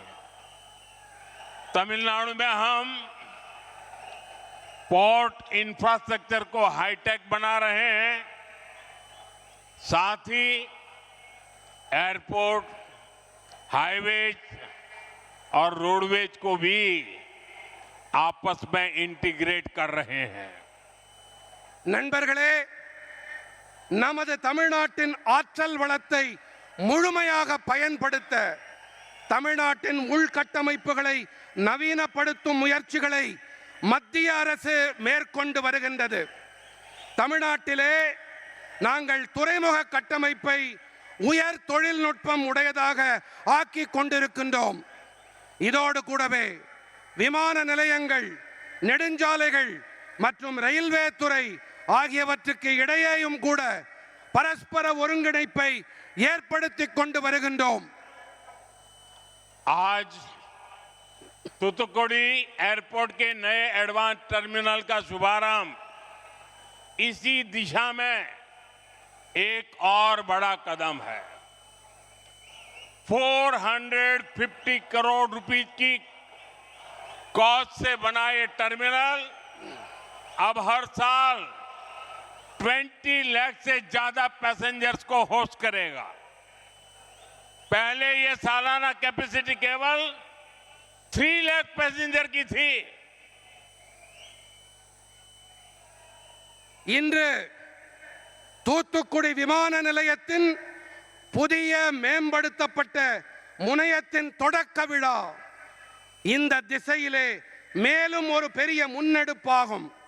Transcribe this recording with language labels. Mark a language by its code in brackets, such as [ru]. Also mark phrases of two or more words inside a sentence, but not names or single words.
[hi] तमिलनाडु में हम [en] port infrastructure [hi] को हाईटेक बना रहे हैं, साथ ही एयरपोर्ट, हाईवेज और रोडवेज को भी आपस में इंटीग्रेट कर रहे हैं। [ta] நண்பர்களே, நமது தமிழ்நாட்டின் ஆற்றல் வளத்தை முழுமையாக பயன்படுத்த தமிழ்நாட்டின் உள்கட்டமைப்புகளை நவீனப்படுத்தும் முயற்சிகளை மத்திய அரசு மேற்கொண்டு வருகின்றது. தமிழ்நாட்டிலே நாங்கள் துறைமுக கட்டமைப்பை உயர் தொழில்நுட்பம் உடையதாக ஆக்கி கொண்டிருக்கின்றோம். இதோடு கூடவே விமான நிலையங்கள், நெடுஞ்சாலைகள் மற்றும் ரயில்வே துறை ஆகியவற்றுக்கு இடையேயும் கூட பரஸ்பர ஒருங்கிணைப்பை ஏற்படுத்திக் கொண்டு வருகின்றோம். [hi] आज तूतुकुड़ी एयरपोर्ट के नए [en] advance terminal [hi] का शुभारंभ इसी दिशा में एक और बड़ा कदम है। 450 करोड़ रुपए की कॉस्ट से बना ये टर्मिनल अब हर साल 20 लाख से ज्यादा पैसेंजर्स को होस्ट करेगा। पहले ये सालाना कैपेसिटी केवल 3 लाख पैसेंजर की थी। [ta] இன்று தூத்துக்குடி விமான நிலையத்தின் புதிய மேம்படுத்தப்பட்ட முனையத்தின் தொடக்க விழா இந்த திசையிலே மேலும் ஒரு பெரிய முன்னெடுப்பாகும்.